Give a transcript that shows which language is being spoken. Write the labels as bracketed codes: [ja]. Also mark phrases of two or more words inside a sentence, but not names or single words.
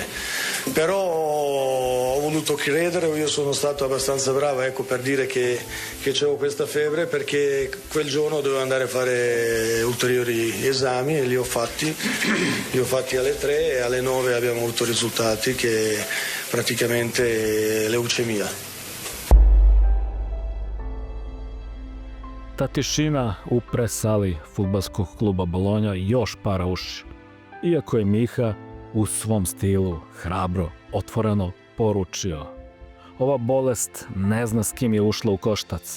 [it] Però ho voluto credere, io sono stato abbastanza bravo, ecco, per dire che avevo questa febbre, perché quel giorno dovevo andare a fare ulteriori esami e li ho fatti alle 3 e alle 9 abbiamo avuto risultati che praticamente leucemia. [sr] Ta tišina u presali fudbalskog kluba Bolonja još para uši. Iako je Miha u svom stilu hrabro, otvoreno poručio: ova bolest ne zna s kim je ušla u koštac.